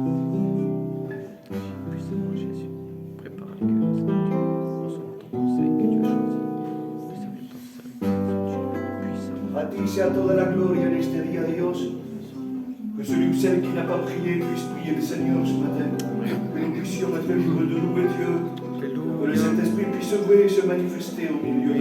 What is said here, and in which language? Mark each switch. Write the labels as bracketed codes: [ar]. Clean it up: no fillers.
[fr] Puissamment Jésus, prépare les cœurs, Seigneur Dieu. Reçois ton conseil que tu as choisi. Puisse avec ton salut, puissamment. [es] A ti sea toda la gloria en este día, Dios. [fr] Que celui ou celle qui n'a pas prié puisse prier le Seigneur ce matin. Que nous puissions être libres de louer Dieu. Que le Saint-Esprit puisse œuvrer et se manifester au milieu de